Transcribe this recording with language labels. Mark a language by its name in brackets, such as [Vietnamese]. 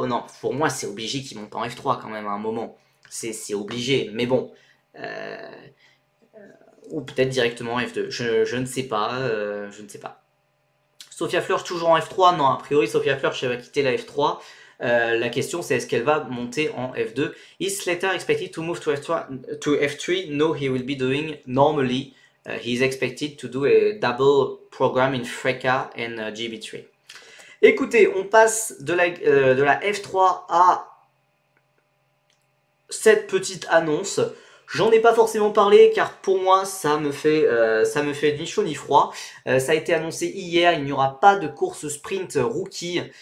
[French] Oh non, pour moi, c'est obligé qu'il monte en F3 quand même à un moment. C'est obligé, mais bon. Euh, ou peut-être directement en F2. Je ne sais pas, je ne sais pas. Sophia Fleur toujours en F3? Non, a priori, Sophia Fleur, elle va quitter la F3. La question, c'est est-ce qu'elle va monter en F2? [English] Is Slater expected to move to F3? No, he will be doing normally. He is expected to do a double program in FRECA and GB3. [French] Écoutez, on passe de la F3 à cette petite annonce. J'en ai pas forcément parlé car pour moi ça me fait ni chaud ni froid. Ça a été annoncé hier, il n'y aura pas de course sprint rookie.